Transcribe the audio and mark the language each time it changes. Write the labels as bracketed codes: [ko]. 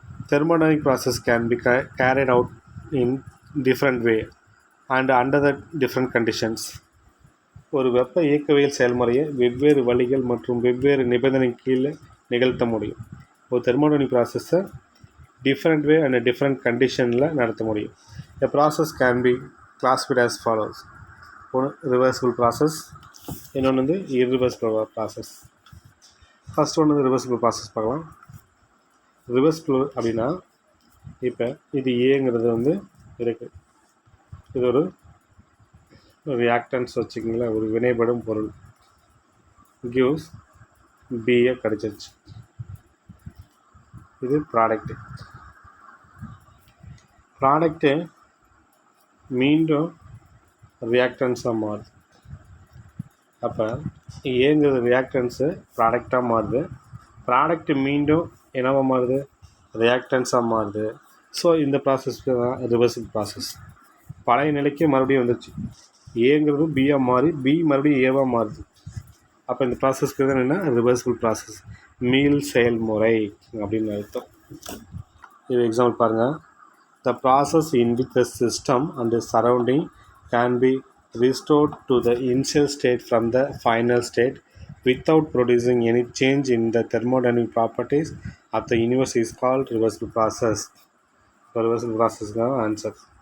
[en] Thermodynamic process can be carried out in different way and under the different conditions. [ta] ஒரு வெப்ப இயக்கவியல் செயல்முறையை வெவ்வேறு வழிகள் மற்றும் வெவ்வேறு நிபந்தனை கீழே நிகழ்த்த முடியும். ஒரு தெர்மோடைனமிக் ப்ராசஸை டிஃப்ரெண்ட் வே அண்ட் டிஃப்ரெண்ட் கண்டிஷனில் நடத்த முடியும். [en] A process can be classified as follows. [ta] ஒன்று ரிவர்சிபிள் ப்ராசஸ், இன்னொன்று irreversible ப்ராசஸ். ஃபஸ்ட் ஒன்று ரிவர்சிபிள் ப்ராசஸ் பார்க்கலாம். ரிவர்சிபிள் அப்படின்னா, இப்போ இது ஏங்கிறது இருக்குது. இது ஒரு ரியாக்டன்ஸ் வச்சுக்கிங்களேன், ஒரு வினைப்படும் பொருள். கிவ்ஸ் பிஏ கிடச்சிருச்சு. இது ப்ராடக்ட்டு மீண்டும் ரியாக்டன்ஸாக மாறுது. அப்போ ஏங்கிறது ரியாக்டன்ஸு ப்ராடக்டாக மாறுது. ப்ராடக்ட்டு மீண்டும் என்னவா மாறுது, ரியாக்டன்ஸாக மாறுது. ஸோ இந்த ப்ராசஸ்க்கு தான் ரிவர்சிபிள் ப்ராசஸ். பழைய நிலைக்கு மறுபடியும் வந்துச்சு. ஏங்கிறது பியாக மாறி பி மறுபடியும் ஏவாக மாறுது. அப்போ இந்த ப்ராசஸ்க்கு தான் என்ன, ரிவர்சிபிள் ப்ராசஸ், மீள் செயல்முறை அப்படின்னு அர்த்தம். இது எக்ஸாம்பிள் பாருங்கள். [en] The process in which the system and surrounding can be restored to the initial state from the final state without producing any change in the thermodynamic properties of the universe is called reversible process. [ta] reversible process தான் answer.